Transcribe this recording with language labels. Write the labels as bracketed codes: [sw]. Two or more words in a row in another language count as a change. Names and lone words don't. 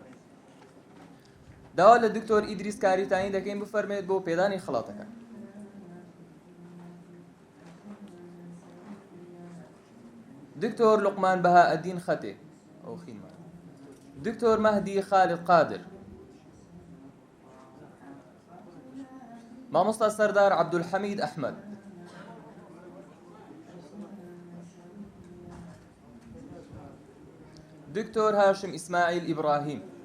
[ckb] داوا لە دکتۆر ئیدریس کاریتانی دەکەین بفەرمێت بۆ پێدانی خەڵاتەکان. دكتور لقمان بهاء الدين خطيب أو خيمة. دكتور مهدي خالد قادر. مامۆستا سەردار عەبدولحەمید ئەحمەد. دكتور هاشم إسماعيل إبراهيم.